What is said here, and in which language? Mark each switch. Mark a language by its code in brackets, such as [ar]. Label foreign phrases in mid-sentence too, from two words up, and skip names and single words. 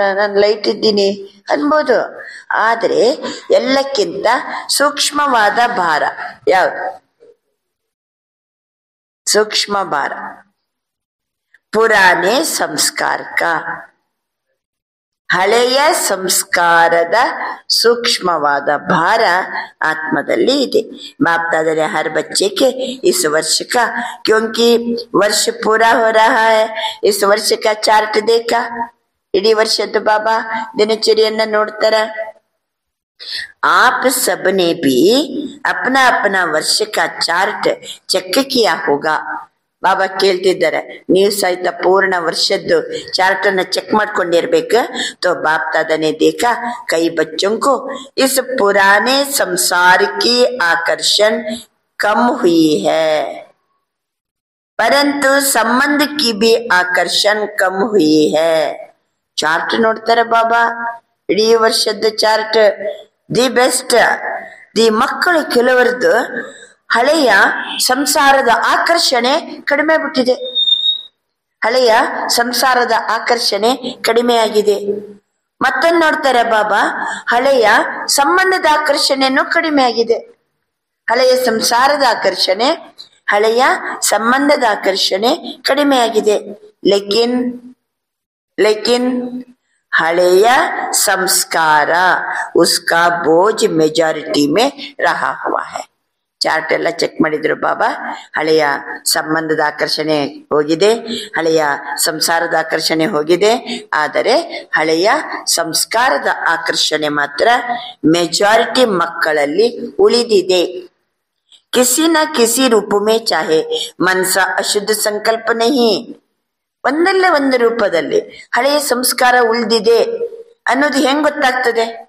[kn] ನಾನು ಲೈಟ್ ಇದ್ದೀನಿ ಅನ್ಬೋದು, ಆದ್ರೆ ಎಲ್ಲಕ್ಕಿಂತ ಸೂಕ್ಷ್ಮವಾದ ಭಾರ ಯಾವ್ದು? ಸೂಕ್ಷ್ಮ ಭಾರ. [hi] पुराने संस्कारक, [kn] ಹಳೆಯ ಸಂಸ್ಕಾರದ ಸೂಕ್ಷ್ಮವಾದ ಭಾರ ಆತ್ಮದಲ್ಲಿ ಇದೆ. [hi] बाप दादा ने हर बच्चे के इस वर्ष का, क्योंकि वर्ष पूरा हो रहा है, इस वर्ष का चार्ट देखा. [kn] ಇಡಿ ವರ್ಷದ ಬಾಬಾ ದಿನಚರ್ಯ ನೋಡ್ತಾರ. [hi] आप सबने भी अपना अपना वर्ष का [en] chart check [hi] किया होगा. [kn] ಬಾಬಾ ಕೇಳ್ತಿದ್ದಾರೆ, ನೀವು ಸಹಿತ ಪೂರ್ಣ ವರ್ಷದ್ದು ಚಾರ್ಟ್ ಅನ್ನ ಚೆಕ್ ಮಾಡ್ಕೊಂಡಿರ್ಬೇಕು. [hi] तो बाप दादा ने देखा कई बच्चों को इस पुराने संसार की आकर्षण कम हुई है, परंतु संबंध की भी आकर्षण कम हुई है. [kn] ಚಾರ್ಟ್ ನೋಡ್ತಾರೆ ಬಾಬಾ, ಇಡೀ ವರ್ಷದ ಚಾರ್ಟ್ [en] the best. [kn] ದಿ ಮಕ್ಕಳು ಕೆಲವರದ್ದು ಹಳೆಯ ಸಂಸಾರದ ಆಕರ್ಷಣೆ ಕಡಿಮೆ ಬಿಟ್ಟಿದೆ, ಹಳೆಯ ಸಂಸಾರದ ಆಕರ್ಷಣೆ ಕಡಿಮೆಯಾಗಿದೆ. ಮತ್ತೊಂದು ನೋಡ್ತಾರೆ ಬಾಬಾ, ಹಳೆಯ ಸಂಬಂಧದ ಆಕರ್ಷಣೆನೂ ಕಡಿಮೆ ಆಗಿದೆ. ಹಳೆಯ ಸಂಸಾರದ ಆಕರ್ಷಣೆ, ಹಳೆಯ ಸಂಬಂಧದ ಆಕರ್ಷಣೆ ಕಡಿಮೆಯಾಗಿದೆ. [hi] ಲೇಕಿನ್ [kn] ಹಳೆಯ ಸಂಸ್ಕಾರ [hi] उसका बोझ मेजॉरिटी में रहा हुआ है. [kn] ಚಾರ್ಟ್ ಎಲ್ಲ ಚೆಕ್ ಮಾಡಿದ್ರು ಬಾಬಾ. ಹಳೆಯ ಸಂಬಂಧದ ಆಕರ್ಷಣೆ ಹೋಗಿದೆ, ಹಳೆಯ ಸಂಸಾರದ ಆಕರ್ಷಣೆ ಹೋಗಿದೆ, ಆದರೆ ಹಳೆಯ ಸಂಸ್ಕಾರದ ಆಕರ್ಷಣೆ ಮಾತ್ರ ಮೆಜಾರಿಟಿ ಮಕ್ಕಳಲ್ಲಿ ಉಳಿದಿದೆ. [hi] किसी न किसी रूप में चाहे मनसा अशुद्ध संकल्प नहीं, [kn] ಒಂದಲ್ಲ ಒಂದು ರೂಪದಲ್ಲಿ ಹಳೆಯ ಸಂಸ್ಕಾರ ಉಳಿದಿದೆ ಅನ್ನೋದು ಹೆಂಗ್ ಗೊತ್ತಾಗ್ತದೆ?